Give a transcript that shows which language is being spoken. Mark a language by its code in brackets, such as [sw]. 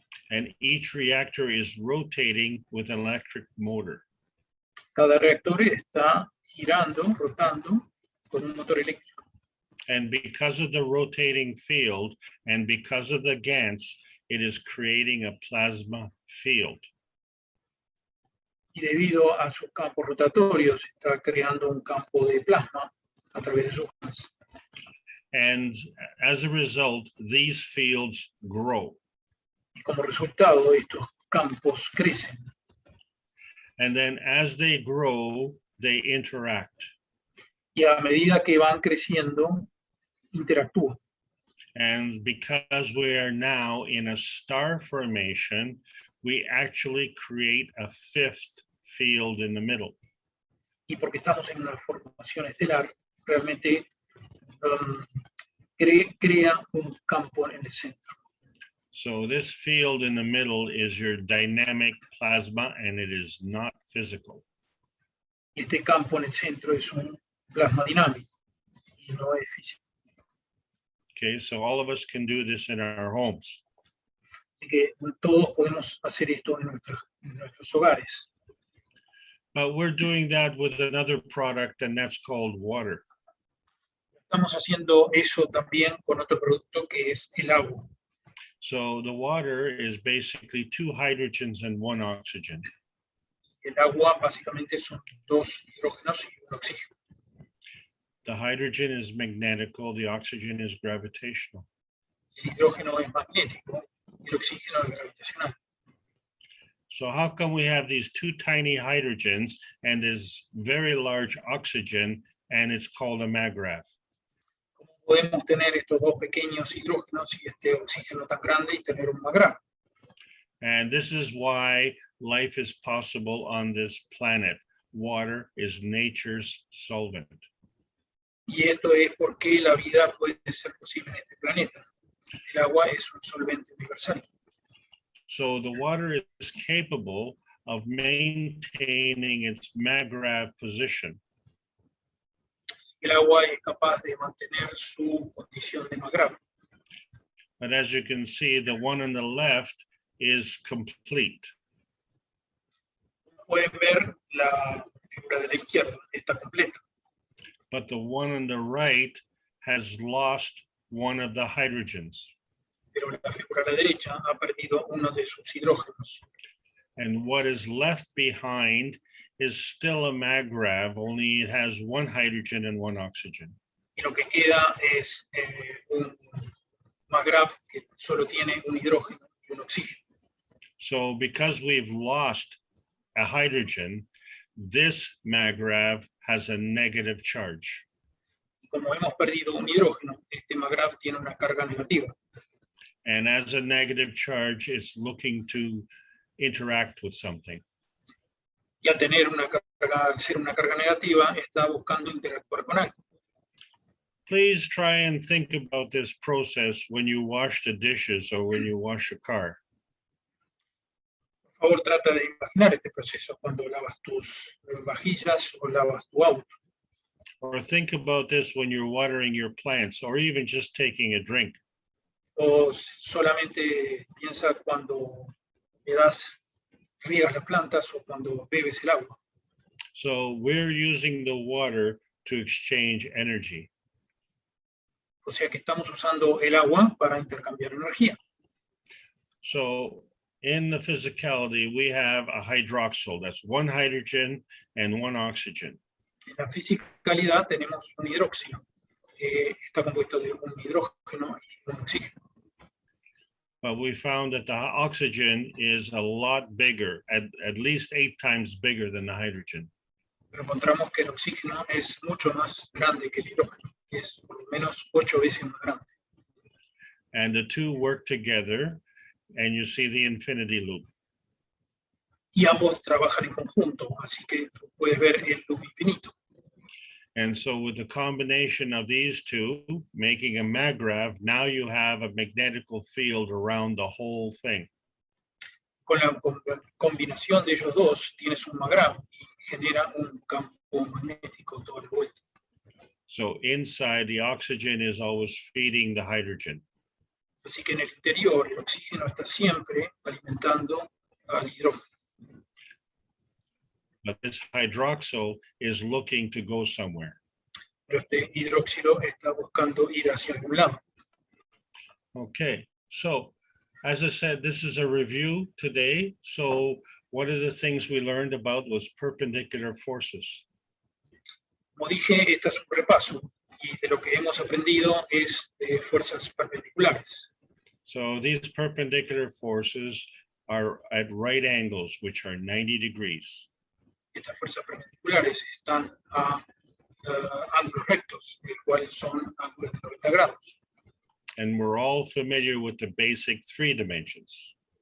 [en] And each reactor is rotating with an electric motor. [es] Cada reactor está girando, rotando con un motor eléctrico. [en] And because of the rotating field and because of the GANs, it is creating a plasma field. [es] Y debido a sus campos rotatorios, está creando un campo de plasma a través de sus GANs. [en] And as a result, these fields grow. [es] Y como resultado, estos campos crecen. [en] And then as they grow, they interact. [es] Y a medida que van creciendo, interactúan. [en] And because we are now in a star formation, we actually create a 5th field in the middle. [es] Y porque estamos en una formación estelar, realmente crea un campo en el centro. [en] So this field in the middle is your dynamic plasma, and it is not physical. [es] Y este campo en el centro es un plasma dinámico y no es físico. [en] Okay, so all of us can do this in our homes. [es] Así que todos podemos hacer esto en nuestros hogares. [en] But we're doing that with another product, and that's called water. [es] Estamos haciendo eso también con otro producto que es el agua. [en] So the water is basically 2 hydrogens and 1 oxygen. [es] El agua básicamente son 2 hidrógenos y un oxígeno. [en] The hydrogen is magnetical, the oxygen is gravitational. [es] El hidrógeno es magnético y el oxígeno es gravitacional. [en] So how come we have these 2 tiny hydrogens and this very large oxygen, and it's called a maggraph? [es] Podemos tener estos 2 pequeños hidrógenos y este oxígeno tan grande y tener un maggraph. [en] And this is why life is possible on this planet. Water is nature's solvent. [es] Y esto es porque la vida puede ser posible en este planeta. El agua es un solvente universal. [en] So the water is capable of maintaining its maggraph position. [es] El agua es capaz de mantener su condición de maggraph. [en] But as you can see, the one on the left is complete. [es] Pueden ver la figura de la izquierda, está completa. [en] But the one on the right has lost one of the hydrogens. [es] Pero la figura de la derecha ha perdido uno de sus hidrógenos. [en] And what is left behind is still a maggrav, only it has 1 hydrogen and 1 oxygen. [es] Y lo que queda es un maggraph que solo tiene un hidrógeno y un oxígeno. [en] So because we've lost a hydrogen, this maggrav has a negative charge. [es] Y como hemos perdido un hidrógeno, este maggraph tiene una carga negativa. [en] And as a negative charge, it's looking to interact with something. [es] Y al tener una carga, al ser una carga negativa, está buscando interactuar con algo. [en] Please try and think about this process when you wash the dishes or when you wash a car. [es] Por favor, trata de imaginar este proceso cuando lavas tus vajillas o lavas tu auto. [en] Or think about this when you're watering your plants or even just taking a drink. [es] O solamente piensa cuando riegas las plantas o cuando bebes el agua. [en] So we're using the water to exchange energy. [es] O sea que estamos usando el agua para intercambiar energía. [en] So in the physicality, we have a hydroxyl, that's one hydrogen and one oxygen. [es] En la fisicalidad tenemos un hidróxido, que está compuesto de un hidrógeno y un oxígeno. [en] But we found that the oxygen is a lot bigger, at least 8 times bigger than the hydrogen. [es] Pero encontramos que el oxígeno es mucho más grande que el hidrógeno, que es por lo menos 8 veces más grande. [en] And the two work together, and you see the infinity loop. [es] Y ambos trabajan en conjunto, así que tú puedes ver el loop infinito. [en] And so with the combination of these two, making a maggrav, now you have a magnetical field around the whole thing. [es] Con la combinación de ellos dos, tienes un maggrav y genera un campo magnético toda la vuelta. [en] So inside, the oxygen is always feeding the hydrogen. [es] Así que en el interior, el oxígeno está siempre alimentando al hidrógeno. [en] But this hydroxyl is looking to go somewhere. [es] Pero este hidróxido está buscando ir hacia algún lado. [en] Okay, so as I said, this is a review today. So one of the things we learned about was perpendicular forces. [es] Como dije, este es un repaso y de lo que hemos aprendido es de fuerzas perpendiculares. [en] So these perpendicular forces are at right angles, which are 90 degrees. [es] Estas fuerzas perpendiculares están a ángulos rectos, los cuales son ángulos de 90 grados. [en] And we're all familiar with the basic 3 dimensions.